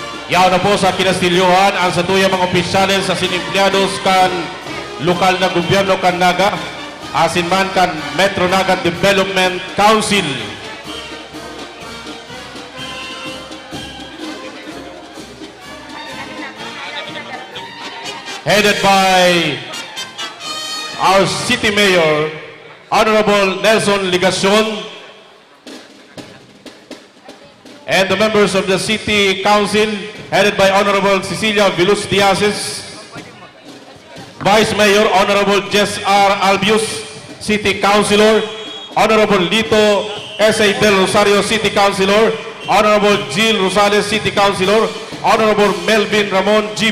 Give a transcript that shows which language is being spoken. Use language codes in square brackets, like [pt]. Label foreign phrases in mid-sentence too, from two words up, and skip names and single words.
[bik] Yaw na po sa kinastilyohan ang sa tuyang mga opisyales sa sinempleados kan lokal na gobyerno kan Naga, asin man kan Metro Naga Development Council. [en] Headed by our City Mayor, Honorable Nelson Ligacion, and the members of the City Council, headed by Honorable Cecilia Vilus Diazes, Vice Mayor Honorable Jess R. Albius, City Councilor, Honorable Lito S.A. Del Rosario, City Councilor, Honorable Jill Rosales, City Councilor, Honorable Melvin Ramon G.